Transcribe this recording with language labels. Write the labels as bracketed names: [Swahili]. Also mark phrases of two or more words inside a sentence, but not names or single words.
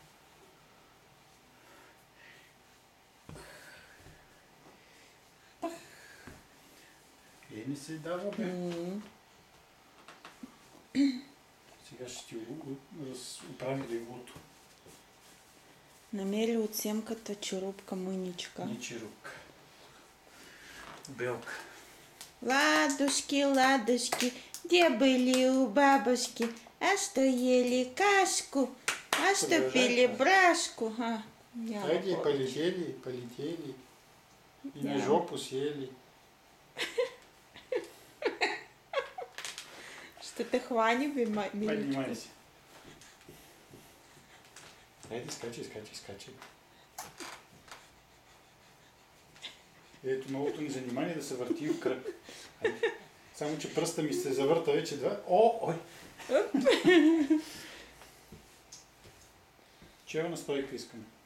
[Bulgarian] Не се дава, бе. Сега ще ти оправи леглото. Намери от семката черупка, мъничка. Не черупка. Белка. [Russian] Ладушки, ладушки, где были у бабушки? А что ели кашку, а что пили брашку. Хайде, полетели. И на жопу сели. Что ты хвани, миличка? Поднимайся. Хайде, скачай. [Bulgarian] Ето новото ни занимание да се върти в кръг. Хайде. Само, че пръста ми се завърта вече два. Ой! Черна стойка искам.